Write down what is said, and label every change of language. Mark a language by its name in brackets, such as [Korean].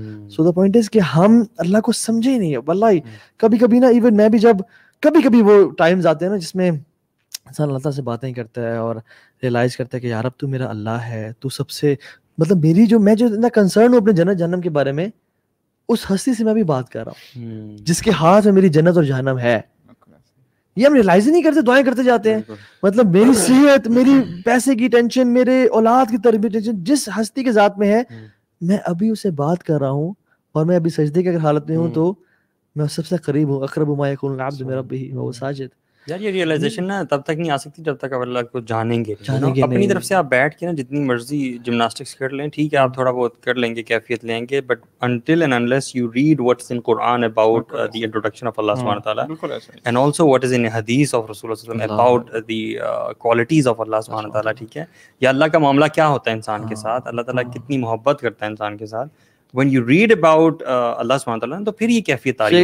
[English] so the point is [Urdu] کہ ہم اللہ کو سمجھے ہی نہیں ہے. واللہ کبھی کبھی نا, ایون میں بھی جب کبھی وہ ٹائمز آتے ہیں نا جس میں انسان اللہ تعالیٰ سے باتیں کرتا ہے اور ریئلائز کرتا ہے کہ یار اب تو میرا اللہ ہے, تو سب سے مطلب میری جو, میں جو اتنا کنسرن ہوں اپنے جنت جہنم کے بارے میں, اس ہستی سے میں بھی بات کر رہا ہوں جس کے ہاتھ میں میری جنت اور جہنم ہے. یہ ہم ریئلائز ہی نہیں کرتے, دعائیں کرتے جاتے ہیں. مطلب میری صحت, میری پیسے کی ٹینشن, میرے اولاد کی تربیت ٹینشن جس ہستی کے ذات میں ہے, میں ابھی اسے بات کر رہا ہوں اور میں ابھی سجدے کی اگر حالت میں ہوں تو میں سب سے قریب ہوں. [Arabic] اقرب ما یکون العبد من ربہ وهو ساجد. [Urdu] یار یہ ریئلائزیشن نا تب تک نہیں آ سکتی جب تک آپ اللہ کو جانیں گے. اپنی طرف سے آپ بیٹھ کے نا جتنی مرضی جمناسٹکس کر لیں, ٹھیک ہے آپ تھوڑا بہت کر لیں گے, کیفیت لیں گے, [English] but until and unless you read what's in Quran about the introduction of Allah subhanahu wa ta'ala and also what is in hadith of Rasulullah sallallahu alaihi wasallam about the qualities of Allah subhanahu wa ta'ala, [Urdu] ٹھیک ہے, یا اللہ کا معاملہ کیا ہوتا ہے انسان کے ساتھ, [English] اللہ تعالیٰ کتنی محبت کرتا ہے انسان کے ساتھ, when you read about Allah subhanahu wa ta'ala [Urdu] تو پھر یہ کیفیت آ رہی ہے.